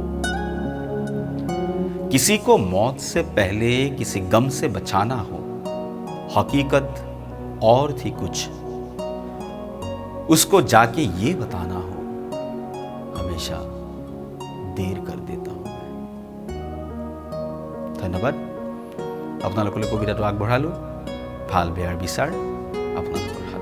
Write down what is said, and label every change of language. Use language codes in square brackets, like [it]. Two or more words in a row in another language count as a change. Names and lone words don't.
[hi] किसी को मौत से पहले किसी गम से बचाना हो, हकीकत और थी कुछ, उसको जाके ये बताना हो, हमेशा देर कर देता हूँ। [as] ধন্যবাদ। আপোনালোকলৈ কবিতাটো আগবঢ়ালোঁ। ভাল বেয়াৰ বিচাৰ আপোনালোকৰ।